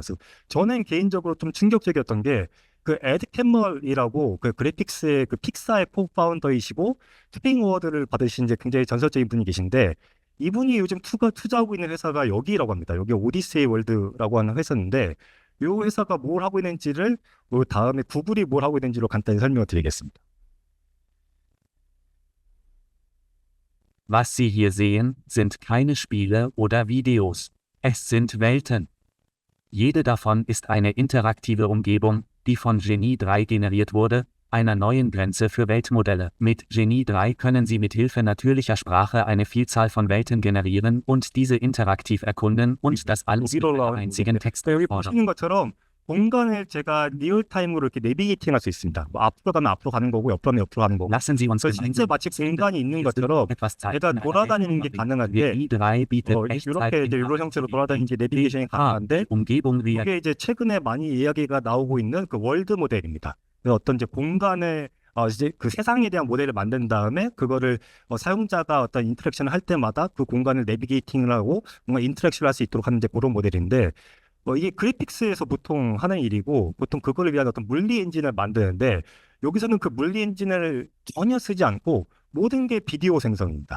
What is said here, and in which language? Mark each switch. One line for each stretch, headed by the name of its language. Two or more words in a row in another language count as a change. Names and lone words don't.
Korean: 그래서 저는 개인적으로 좀 충격적이었던 게 그 에드 캠멀이라고 그 그래픽스의 그 픽사의 코파운더이시고 투빙 어워드를 받으신 이제 굉장히 전설적인 분이 계신데 이분이 요즘 투자하고 있는 회사가 여기라고 합니다. 여기 오디세이 월드라고 하는 회사인데 이 회사가 뭘 하고 있는지를 다음에 구글이 뭘 하고 있는지로 간단히 설명을 드리겠습니다.
German: Was Sie hier sehen, sind keine Spiele oder Videos. Es sind Welten. Jede davon ist eine interaktive Umgebung, die von Genie 3 generiert wurde, einer neuen Grenze für Weltmodelle. Mit Genie 3 können Sie mit Hilfe natürlicher Sprache eine Vielzahl von Welten generieren und diese interaktiv erkunden und das alles mit einer einzigen
Korean: 여기
German: Textforderung.
Korean: 보시는 것처럼 공간을 제가 리얼타임으로 이렇게 내비게이팅 할 수 있습니다. 뭐 앞으로 가면 앞으로 가는 거고 옆으로 가면 옆으로 가는 거고.
German: Lassen Sie uns
Korean: 그래서 실제 마치 공간이 있는 것처럼
German: etwas Zeit
Korean: 제가 돌아다니는 게 가능한데
German: GNI3 bietet
Korean: 이렇게 이제 이런 형태로 돌아다니는 게 내비게이션이 가능한데
German: Umgebung reagiert.
Korean: 이게 이제 최근에 많이 이야기가 나오고 있는 그 월드 모델입니다. 그래서 어떤 이제 공간을 이제 그 세상에 대한 모델을 만든 다음에 그거를 사용자가 어떤 인터랙션을 할 때마다 그 공간을 내비게이팅을 하고 뭔가 인터랙션을 할 수 있도록 하는 이제 그런 모델인데 이게 그래픽스에서 보통 하는 일이고 보통 그거를 위한 어떤 물리 엔진을 만드는데 여기서는 그 물리 엔진을 전혀 쓰지 않고 모든 게 비디오 생성입니다.